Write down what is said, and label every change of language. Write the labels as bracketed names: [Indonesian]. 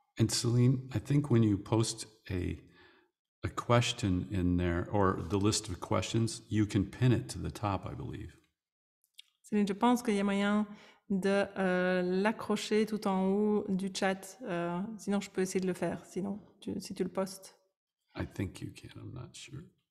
[English] And Celine, I think when you post a question in there, or the list of questions, you can pin it to the top, I believe. [French] Céline, je pense qu'il y a moyen de l'accrocher tout en haut du chat. Sinon, je peux essayer de le faire. Sinon, si tu le postes. [English] I think you can, I'm not sure.